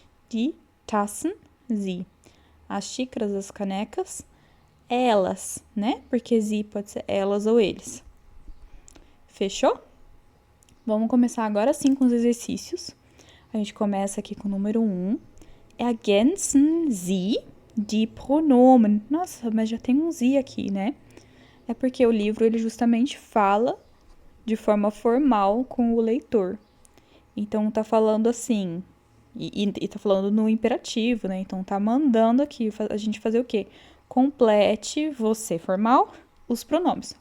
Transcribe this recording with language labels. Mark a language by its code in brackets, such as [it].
[de] Die Tassen, sie. [pt] As xícaras, as canecas, elas, né? Porque sie pode ser elas ou eles. Fechou? Vamos começar agora sim com os exercícios. A gente começa aqui com o número 1. [de] Ergänzen Sie die Pronomen. [pt] Nossa, mas já tem um Sie aqui, né? É porque o livro, ele justamente fala de forma formal com o leitor. Então, tá falando assim, e tá falando no imperativo, né? Então, tá mandando aqui a gente fazer o quê? Complete, você formal, os pronomes.